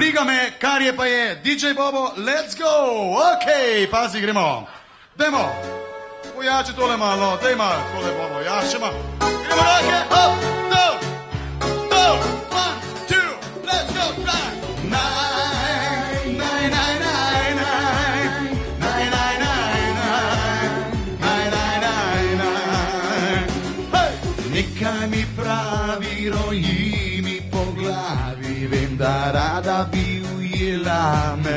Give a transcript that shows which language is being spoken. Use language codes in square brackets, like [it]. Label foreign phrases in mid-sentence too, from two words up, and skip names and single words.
[sl] briga me, kar je pa je. DJ Bobo, [en] let's go. [sl] Ok, pazi, gremo. Dajmo. Pojači tole malo, daj malo, tole Bobo, ja, še malo. Gremo roke, [en] hop, do, do, 1, 2, let's go, right. [sl] Naj, naj, naj, naj, naj, naj, naj, naj, naj, naj, naj, naj, hej. Nekaj mi pravi, roji mi po glavi, vem, da rada bi ujela me.